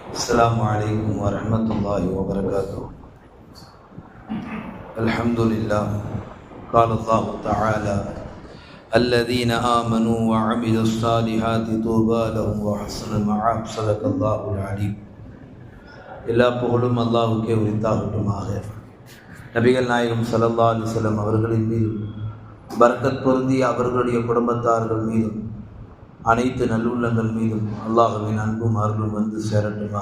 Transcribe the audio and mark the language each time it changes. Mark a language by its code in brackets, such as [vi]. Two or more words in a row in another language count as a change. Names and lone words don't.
[ar] السلام عليكم ورحمة الله وبركاته. الحمد لله. قال الله تعالى: الذين آمنوا وعملوا الصالحات طوبى لهم وحسن مآب. صدق الله العليم. [ta] எல்லா புகழும் அல்லாஹ்வுக்கே உரித்தாகட்டுமாக. நபிகள் நாயகம் [ar] صلى الله عليه وسلم [ta] அவர்களின் மீதும் பரக்கத் பொருந்திய அவர்களுடைய குடும்பத்தார்கள் மீதும் அனைத்து நல்லுள்ளங்கள் மீதும் அல்லாஹ்வின் அன்பும் அருளும் வந்து சேரட்டுமாக.